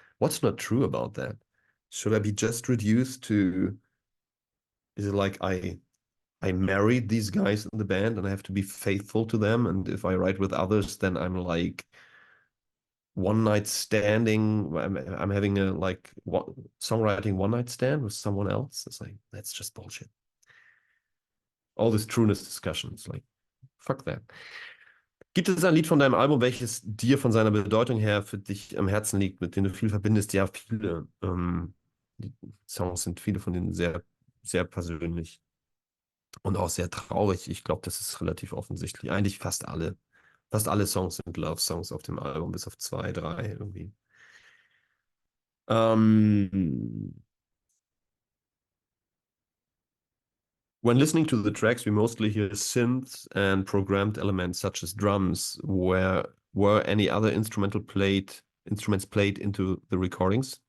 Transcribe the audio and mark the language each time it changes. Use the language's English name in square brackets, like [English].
[English] What's not true about that? Should I be just reduced to, is it like I married these guys in the band and I have to be faithful to them, and if I write with others, then I'm like one night standing. I'm having a like songwriting one night stand with someone else. It's like, that's just bullshit. All this trueness discussions, like, fuck that. [German] Gibt es ein Lied von deinem Album, welches dir von seiner Bedeutung her für dich am Herzen liegt, mit dem du viel verbindest? Ja, viele. Die Songs sind viele von denen sehr, sehr persönlich und auch sehr traurig. Ich glaube, das ist relativ offensichtlich. Eigentlich fast alle. Fast alle Songs sind Love-Songs auf dem Album, bis auf zwei, drei irgendwie. [English] Um, when listening to the tracks, we mostly hear synths and programmed elements such as drums. Were any other instruments played into the recordings?